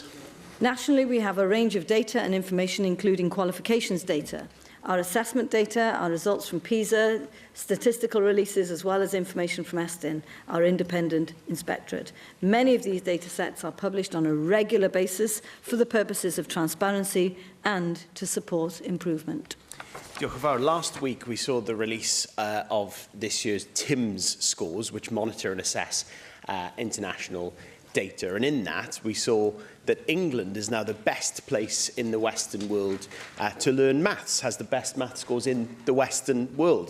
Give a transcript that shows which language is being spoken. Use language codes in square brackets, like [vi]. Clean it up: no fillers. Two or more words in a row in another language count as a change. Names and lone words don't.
[en] Nationally, we have a range of data and information, including qualifications data, our assessment data, our results from PISA, statistical releases, as well as information from Estin, our independent inspectorate. Many of these data sets are published on a regular basis for the purposes of transparency and to support improvement. [cy] Diolch yn fawr. [en] Last week we saw the release of this year's TIMS scores, which monitor and assess international data. And in that, we saw that England is now the best place in the Western world to learn maths, has the best maths scores in the Western world.